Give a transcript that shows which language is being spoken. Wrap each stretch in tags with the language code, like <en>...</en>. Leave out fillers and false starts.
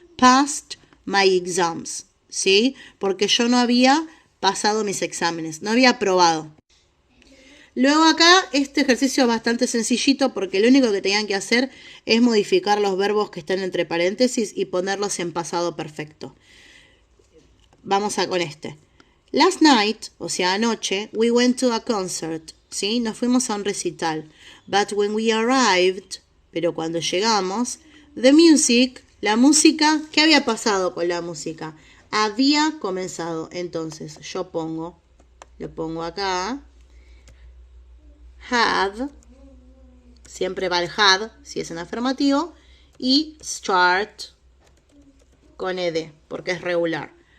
<en>Passed my exams.</en> <es>¿Sí? Porque yo no había pasado mis exámenes. No había aprobado. Luego acá este ejercicio es bastante sencillito porque lo único que tenían que hacer es modificar los verbos que están entre paréntesis y ponerlos en pasado perfecto. Vamos a con este.</es> <en>Last night,</en> <es>o sea anoche,</es> <en>we went to a concert.</en> <es>¿Sí? Nos fuimos a un recital.</es> <en>But when we arrived,</en> <es>pero cuando llegamos,</es> <en>the music,</en> <es>la música, ¿qué había pasado con la música? Había comenzado. Entonces yo lo pongo acá. Had, siempre va el had, si es en afirmativo, y start con ed, porque es regular.</es>